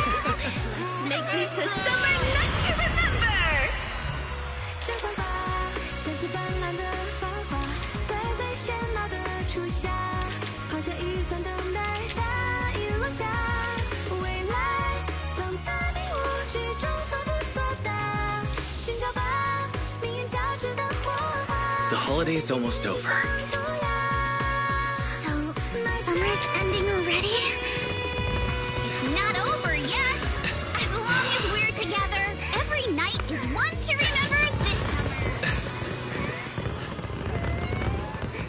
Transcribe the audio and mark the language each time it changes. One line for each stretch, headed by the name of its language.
English: Let's make this a summer night to remember!
Chinese: 绽放吧，像是斑斓的繁华，在最喧闹的初夏，好像雨伞等待大雨落下，未来藏在迷雾之中，所不作答，寻找吧，命运交织的火花。
English: The holiday's almost over. Summer's ending already? It's not over yet! As long as we're together, every night is one to remember this summer.